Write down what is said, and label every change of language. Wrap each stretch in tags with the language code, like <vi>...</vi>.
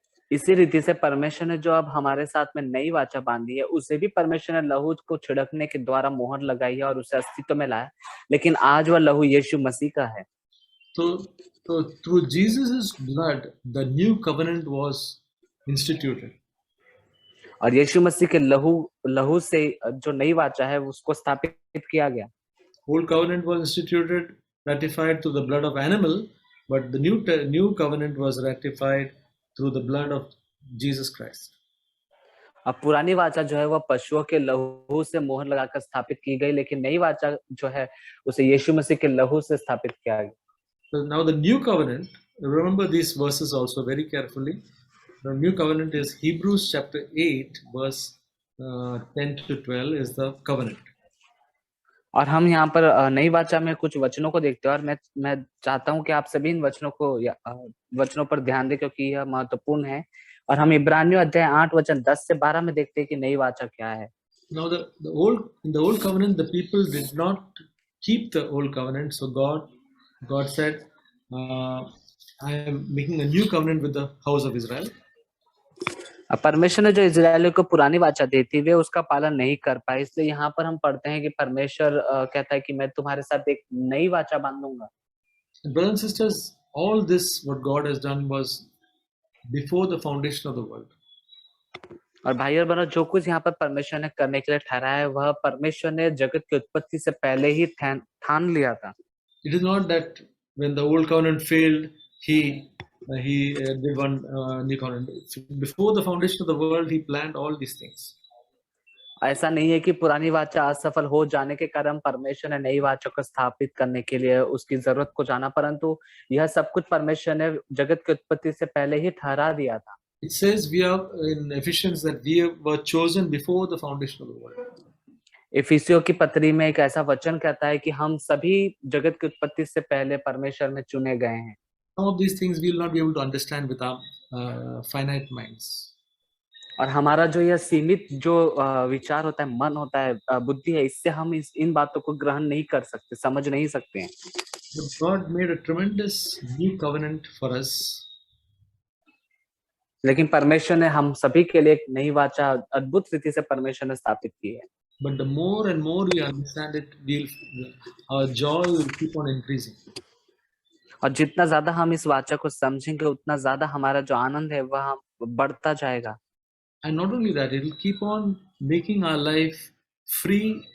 <hi>इसी रीति से परमेश्वर ने जो अब हमारे साथ में नई वाचा बांधी है, उसे भी परमेश्वर ने लहू को छिड़कने के द्वारा मोहर लगाई है और उसे अस्तित्व में लाया, लेकिन आज वह लहू यीशु मसीह का है।</hi> <en>So through Jesus' blood, the new covenant was instituted.</en> <hi>और यीशु मसीह के लहू से जो नई वाचा है उसको स्थापित किया गया।</hi> <en>Old covenant was instituted, ratified through the blood of animal, but the new covenant was ratified through the blood of Jesus Christ.</en> <hi>अब पुरानी वाचा जो है वह पशुओं के लहू से मोहर लगाकर स्थापित की गई, लेकिन नई वाचा जो है उसे यीशु मसीह के लहू से स्थापित किया गया।</hi> <en>So now the new covenant, remember these verses also very carefully. The new covenant is Hebrews chapter 8 verse 10 to 12 is the covenant.</en> <hi>और हम यहाँ पर नई वाचा में कुछ वचनों को देखते हैं, और मैं चाहता हूँ कि आप सभी इन वचनों पर ध्यान दें, क्योंकि यह महत्वपूर्ण है। और हम इब्रानियों अध्याय 8 वचन 10 से 12 में देखते हैं कि नई वाचा क्या है।</hi> <en>Now in the old covenant, the people did not keep the old covenant, so God said, I am making a new covenant with the house of Israel.</en> <hi>परमेश्वर ने जो इजरायलियों को पुरानी वाचा दी थी वे उसका पालन नहीं कर पाए, इसलिए यहाँ पर हम पढ़ते हैं कि परमेश्वर कहता है कि मैं तुम्हारे साथ एक नई वाचा बांधूंगा।</hi> <en>Brothers and sisters, all this what God has done was before the foundation of the world.</en> <hi>और भाई और बहनों, जो कुछ यहाँ पर परमेश्वर ने करने के लिए ठहराया है वह परमेश्वर ने जगत की उत्पत्ति से पहले ही ठान लिया था।</hi> <en>It is not that when the old covenant failed, he did one new covenant. Before the foundation of the world, he planned all these things.</en> <hi>ऐसा नहीं है कि पुरानी वाचा असफल हो जाने के कारण परमेश्वर ने नई वाचा को स्थापित करने के लिए उसकी जरूरत को जाना, परंतु यह सब कुछ परमेश्वर ने जगत की उत्पत्ति से पहले ही ठहरा दिया था।</hi> <en>It says we are in Ephesians that we were chosen before the foundation of the world.</en> <hi>इफिसियों की पत्री में एक ऐसा वचन कहता है कि हम सभी जगत की उत्पत्ति से पहले परमेश्वर में चुने गए हैं।</hi> <en>Some of these things we will not be able to understand with our finite minds.</en> <hi>और हमारा जो यह सीमित जो विचार होता है, मन होता है, बुद्धि है, इससे हम इन बातों को ग्रहण नहीं कर सकते, समझ नहीं सकते हैं।</hi> <en>But God made a tremendous new covenant for us.</en> <hi>लेकिन परमेश्वर ने हम सभी के लिए एक नई वाचा अद्भुत रीति से परमेश्वर ने स्थापित की है।</hi> <en>But the more and more we understand it, our joy will keep on increasing.</en> <hi>और जितना ज्यादा हम इस वाचा को समझेंगे उतना ज्यादा हमारा जो आनंद है वह बढ़ता जाएगा।</hi> <en>And not only that, it will keep on making our life free.</en>